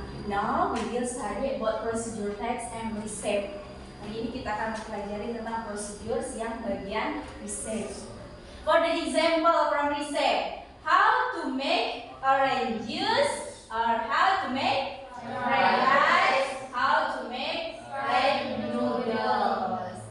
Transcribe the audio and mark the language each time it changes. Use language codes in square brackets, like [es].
[en] Now we will study about procedure text and receipt. [id] Hari ini kita akan mempelajari tentang prosedur yang bagian receipt. [en] For the example from receipt, how to make orange juice or how to make fried rice, how to make fried noodles.